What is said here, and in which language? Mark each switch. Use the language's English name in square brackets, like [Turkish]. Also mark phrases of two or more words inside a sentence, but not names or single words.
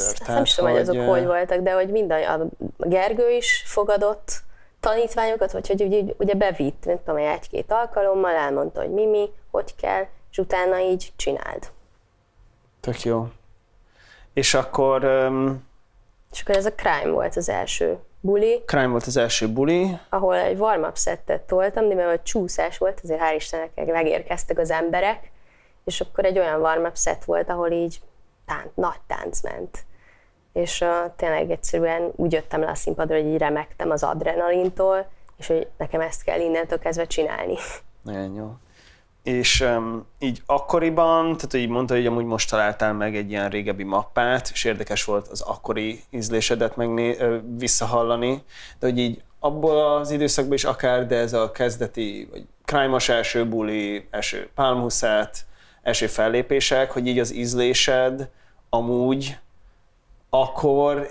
[Hungarian] Tehát, nem is tudom, hogy azok hogy voltak, de hogy a Gergő is fogadott tanítványokat, vagy hogy ugye bevitt, nem tudom, egy-két alkalommal, elmondta, hogy mi, hogy kell, és utána így csináld. Tök jó. És akkor... És akkor ez a Crime volt az első buli. Crime volt az első buli. Ahol egy warm-up szettet toltam, de mivel csúszás volt, azért hál' Istennek megérkeztek az emberek, és akkor egy olyan warm-up szett volt, ahol így nagy tánc ment. És tényleg egyszerűen úgy jöttem le a színpadra, hogy így remegtem az adrenalintól, és hogy nekem ezt kell innentől kezdve csinálni. Nagyon jó. És így akkoriban, tehát így mondta, hogy amúgy most találtál meg egy ilyen régebbi mappát, és érdekes volt az akkori ízlésedet visszahallani, de hogy így abból az időszakban is akár, de ez a kezdeti, vagy Crime-os első buli, első Pálmhuszát, első fellépések, hogy így az ízlésed amúgy akkor...